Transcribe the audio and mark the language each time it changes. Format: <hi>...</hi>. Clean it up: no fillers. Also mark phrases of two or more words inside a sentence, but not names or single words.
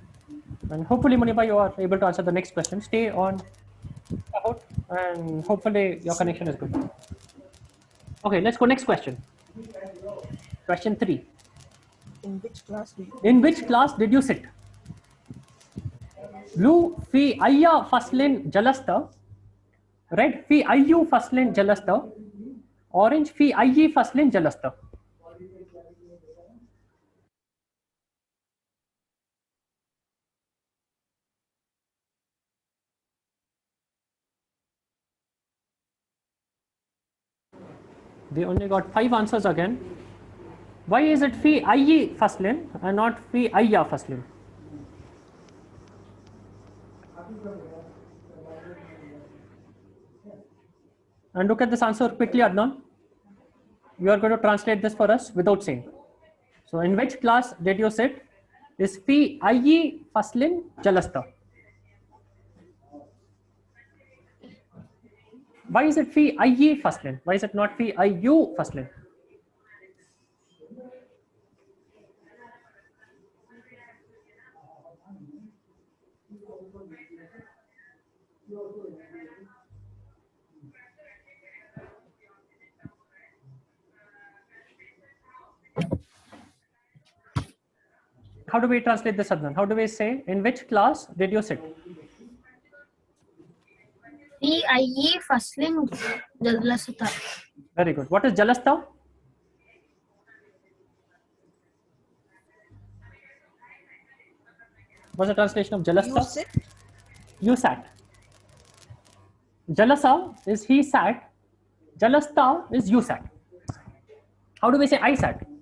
<en>And hopefully, Muniba, you are able to answer the next question. Stay on Kahoot and hopefully your connection is good. Okay, let's go next question. Question 3. In which class do you? In which class did you sit? Blue,</en> <ar>في أي فصل جلست. Red, في أي فصل جلست. Orange, في أي فصل جلست.</ar> <en>They only got 5 answers again. Why is it</en> <ar>في أي فصل</ar> <en>and not</en> <ar>في أي فصل?</ar> <en>And look at this answer quickly, Adnan. You are going to translate this for us without saying. So, in which class did you sit?</en> <ar>Is في أي فصل جلست?</ar> <en>Why is it</en> <ar>في أي فصل?</ar> <en>Why is it not</en> <ar>في أي فصل?</ar> <en>How do we translate this, Adnan? How do we say, in which class did you sit?</en> <ar>في أي فصل جلست؟</ar> <en>Very good. What is jalasta? What's the translation of jalasta? You sit? You sat. Jalasa is he sat. Jalasta is you sat. How do we say I sat?</en>